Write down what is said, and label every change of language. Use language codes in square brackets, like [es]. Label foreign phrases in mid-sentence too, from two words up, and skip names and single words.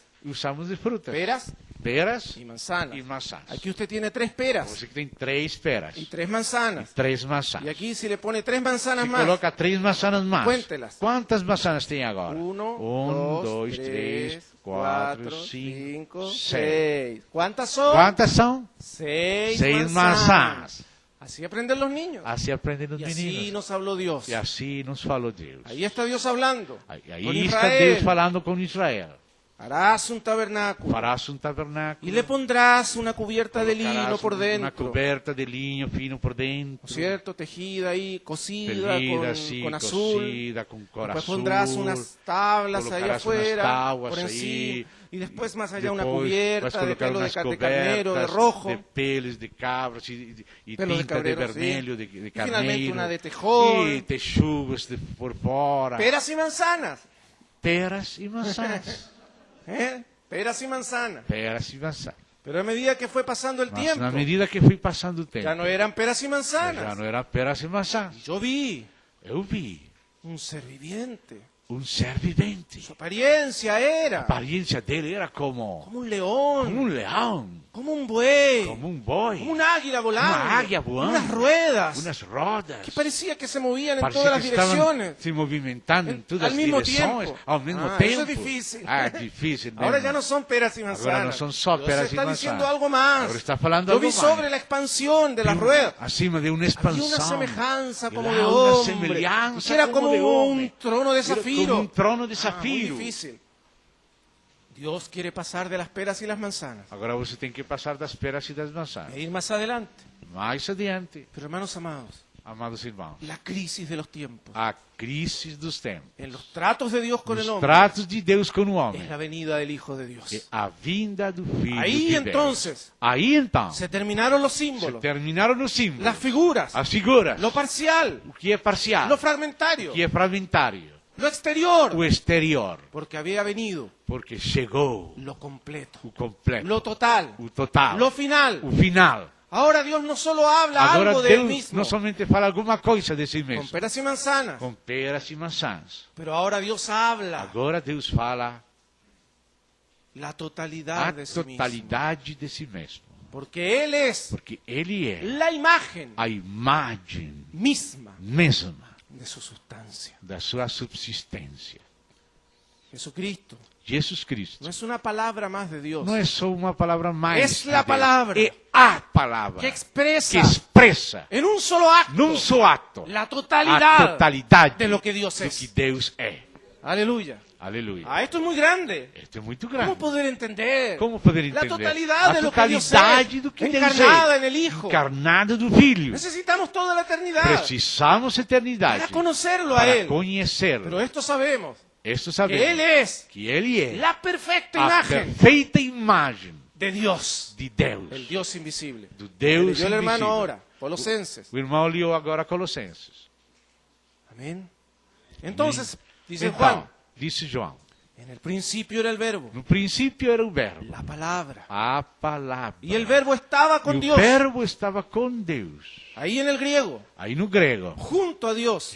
[es] usamos de frutas. peras [pt] Peras [es] y manzanas. [pt] e maçãs. [es] Aquí usted tiene 3 peras [pt] Você que tem 3 peras [es] y 3 manzanas. [pt] 3 maçãs. [es] Y aquí si le pone 3 manzanas [pt] Se [es] más, [pt] coloca 3 maçãs mais. [es] Cuéntelas. [pt] Quantas maçãs tem agora? [es] 1, 2, 3, 4, 5, 6. ¿Cuántas son? [pt] Quantas são? [es] 6 [pt] 6 [es] manzanas. [pt] maçãs. [es] Así aprenden los niños. [pt] Assim aprendem os [es] Y así [pt] meninos. [es] nos habló Dios. [pt] E assim nos falou Deus. [es] Ahí está Dios hablando. [pt] Aí [es] con [pt] está [es] Israel. [pt] Deus falando com Israel. [es] Harás un tabernáculo [pt] Farás um tabernáculo. [es] y le pondrás una cubierta de lino [pt] Colocarás [es] por [pt] uma [es] dentro. [pt] coberta de linho fino por dentro. [es] ¿No es cierto? Tejida ahí, cosida [pt] Pelida assim, [es] con azul. [pt] cosida, com cor [es] Después [pt] azul. [es] pondrás unas tablas ahí [pt] Colocarás [es] afuera, [pt] unas tábuas [es] por ahí. encima. Y después más allá una [pt] Depois vais [es] cubierta de [pt] colocar [es] pelo de, [pt] unas [es] de carnero, de [pt] cobertas [es] rojo. [pt] de peles de cabras e [es] Pelo de [pt] tinta [es] cabrero, [pt] de vermelho, [es] sí. [pt] de [es] Y finalmente [pt] carneiro. [es] una de tejón. [pt] E texugos por fora. [es] Peras y manzanas. [pt] Peras e maçãs. [es] ¿Eh? Peras y manzanas. [pt] Peras e maçãs. [es] Pero a medida que fue pasando el [pt] Mas [es] tiempo, [pt] na medida que fui passando o tempo, [es] ya no eran peras y [pt] já [es] manzanas. [pt] não era peras e maçãs. [es] Yo vi [pt] Eu vi [es] un ser viviente. [pt] ser vivente. [es] Su apariencia era [pt] A aparência dele era como [es] como un león, [pt] leão, [es] como un buey, [pt] como boi, [es] como un águila volando, Una águila volando. unas ruedas [pt] unas rodas. [es] que parecía que se movían en [pt] Parecia [es] todas las [pt] que estavam [es] direcciones. [pt] se movimentando em todas [es] Al [pt] as [es] mismo [pt] direções [es] tiempo. [pt] ao mesmo [es] Ah, [pt] tempo. [es] eso es difícil. [pt] Ah, é difícil. [es] Ahora [pt] mesmo. [es] ya no son peras y manzanas. [pt] Agora não são só [es] Dios [pt] peras e [es] está [pt] maçãs. [es] diciendo algo más. [pt] Agora está falando [es] Yo [pt] algo [es] vi [pt] mais. [es] sobre la expansión de las ruedas. [pt] Acima de uma [es] Había [pt] expansão. [es] una semejanza como de [pt] Era uma [es] hombre. [pt] semelhança [es] Que era como [pt] de homem. [es] un trono de [pt] Era [es] zafiro. [pt] como um trono de [es] Ah, muy [pt] zafiro. [es] difícil. Dios quiere pasar de las peras y las manzanas [pt] Agora você tem que passar das peras e das maçãs. [es] e ir más adelante. [pt] Mais adiante, [es] Pero hermanos amados, [pt] amados irmãos, [es] la crisis de los tiempos, [pt] a crise dos tempos, [es] en los tratos de Dios con el [pt] os [es] hombre, [pt] tratos de Deus com o homem, [es] es la venida del Hijo de [pt] é [es] Dios. [pt] a vinda do Filho Aí de Deus. [es] entonces [pt] Aí então, [es] se terminaron los [pt] se [es] símbolos, [pt] terminaram os símbolos, [es] las figuras, [pt] as figuras, [es] lo parcial, [pt] o que é parcial, [es] lo fragmentario, [pt] o que é fragmentário, [es] lo exterior, [pt] o exterior, [es] porque había venido [pt] porque chegou [es] lo completo, [pt] o completo, [es] lo total, [pt] o total, [es] lo final. [pt] o final. [es] Ahora Dios no solo habla [pt] Agora [es] algo de él [pt] Deus [es] mismo, [pt] não somente fala alguma coisa de si [es] con [pt] mesmo, [es] peras y manzanas, [pt] com peras e maçãs. [es] pero ahora Dios habla [pt] Agora Deus fala [es] la [pt] a [es] totalidad de sí mismo, [pt] totalidade de si mesmo, [es] porque Él es [pt] porque Ele é [es] la imagen [pt] a imagem [es] misma [pt] mesma [es] de su sustancia. [pt] da sua subsistência. [es] Jesucristo [pt] Jesus Cristo [es] no es una palabra más de Dios, [pt] não é só uma palavra mais, [es] Es la [pt] de Deus, palavra é a palavra [es] que expresa [pt] que expressa [es] en un solo acto [pt] num só ato [es] la [pt] a [es] totalidad [pt] totalidade [es] de lo que Dios [pt] do [es] es. [pt] que Deus é. [es] Aleluya. [pt] Aleluia. [es] Ah, esto es muy grande. [pt] Esto é muito [es] ¿Cómo [pt] grande. [es] poder entender? [pt] Como poder [es] La [pt] entender [es] totalidad [pt] a [es] de lo que Dios [pt] totalidade [es] es, [pt] do que Deus [es] encarnada [pt] é, [es] en el Hijo. [pt] encarnado do Filho. [es] Necesitamos toda la eternidad [pt] Precisamos eternidade [es] para conocerlo a [pt] para [es] Él. [pt] conhecê-lo. [es] Pero esto sabemos, [pt] Esto [es] que [pt] sabemos [es] Él es [pt] que Ele é [es] la perfecta [pt] a [es] imagen [pt] perfeita imagem [es] de Dios, [pt] de Deus, [es] el Dios invisible. [pt] do Deus [es] Leyó el hermano [pt] invisível. [es] ahora, Colosenses. [pt] O irmão leu agora Colossenses. [es] Amén. Entonces, dice [pt] Então, [es] Juan, [pt] disse João, [es] en el principio era el verbo, [pt] no princípio era o verbo, [es] la palabra. [pt] a palavra. [es] Y el verbo estaba [pt] E [es] con [pt] o [es] Dios, [pt] verbo estava com Deus. [es] ahí en el griego, [pt] Aí no grego, [es] junto a Dios,